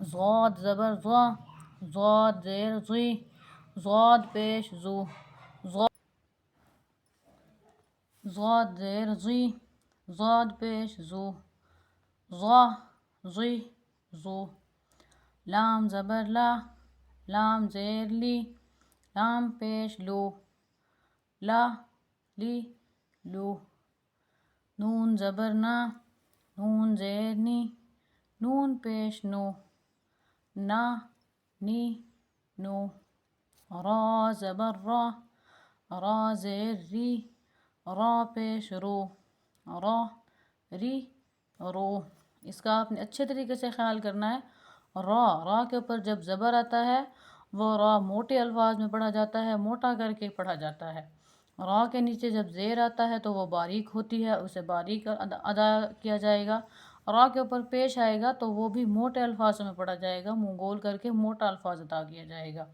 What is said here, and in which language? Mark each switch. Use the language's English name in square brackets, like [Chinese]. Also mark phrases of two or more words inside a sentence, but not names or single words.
[Urdu] ضاد زبر ضا، ضاد زیر زی، ضاد پیش زو، ضاد زیر زی، ضاد پیش زو، ضا زی زو۔ لام زبر لا، لام زیر لی، لام پیش لو، لا لی لو، نون زبر نا، نون زیر نی، نون پیش نو، نا نی نو، را زبر را، را زیر ری، را پیش رو، را ری رو۔ اس کا آپ نے اچھے طریقے سے خیال کرنا ہے۔ را کے اوپر جب زبر آتا ہے وہ را موٹے الفاظ میں پڑھا جاتا ہے، موٹا کر کے پڑھا جاتا ہے۔ را کے نیچے جب زیر آتا ہے تو وہ باریک ہوتی ہے، اسے باریک ادا کیا جائے گا۔ را کے اوپر پیش آئے گا تو وہ بھی موٹے الفاظ میں پڑھا جائے گا، منہ گول کر کے موٹا الفاظ ادا کیا جائے گا۔